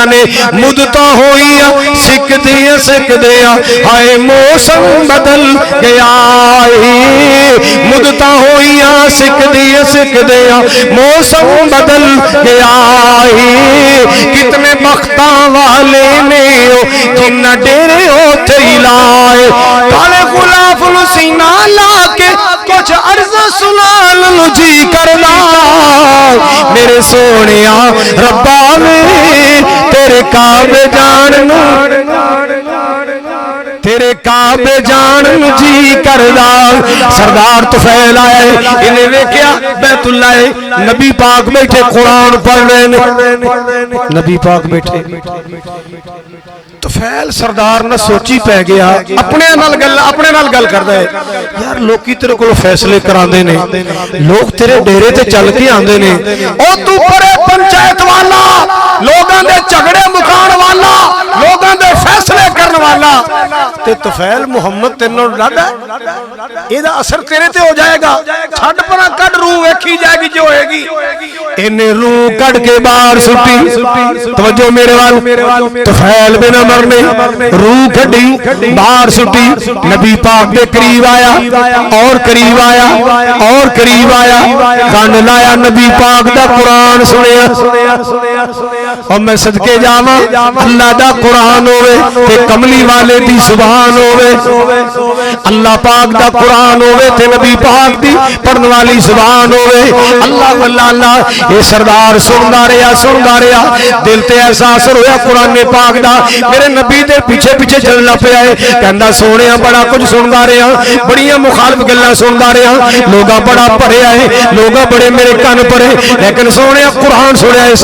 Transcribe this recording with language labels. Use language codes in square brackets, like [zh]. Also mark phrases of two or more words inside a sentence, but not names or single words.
[pa] نے مدتاں ہوئیاں سکدیاں ہائے موسم بدل گیا مدتاں ہوئیاں سکدیاں موسم بدل گیا کتنے بختاں والے نے جن ڈیرے اوتھے لائے کالے غلاف نو سینہ لا کے کچھ عرض سنان نو جی کردا میرے سونیاں ربا میں تیرے کعبے جان نو تیرے کعبے جان نو جی کردا سردار طفیل آئے انہیں ویکھیا بیت اللہ نبی پاک بیٹھے قرآن پڑھ رہے نے نبی پاک بیٹھے طفیل سردار نہ سوچی پہ گیا اپنے نال گل کردا ہے یار لوکی تیرے کولوں فیصلے کراندے نے لوگ تیرے ڈیرے تے چل کے آندے نے او تو پرے پنچایت والا لوگاں دے جھگڑے مکان والا لوگاں دے فیصلے کرن والا تے طفیل محمد تینوں ڈاڈا اے دا اثر تیرے تے ہو جائے گا چھڈ پرا کڈ روح ویکھی جائے گی جو ہوئے گی انہیں روح کڈ کے باہر سٹی توجہ میرے وال طفیل بن عمر نے روح کڈی باہر سٹی نبی پاک دے قریب آیا اور قریب آیا اور قریب آیا کان لایا نبی پاک دا قرآن سنیا اور میں صدقے جاواں اللہ دا قرآن ہوئے تے کملی والے دی زبان ہوئے اللہ پاک دا قرآن ہوئے تے نبی پاک دی پڑھن والی زبان ہوئے اللہ اللہ یہ سردار سندا رہا دل تے احساس ہویا قرآن پاک دا میرے نبی دے پیچھے پیچھے چلنا پیا ہے کہندا سونیا بڑا کچھ سندا رہا بڑیاں مخالف گلاں سندا رہا لوگا بڑا پڑھیا ہے لوگا بڑے میرے کان پڑے لیکن سونیا قرآن سنیا ہے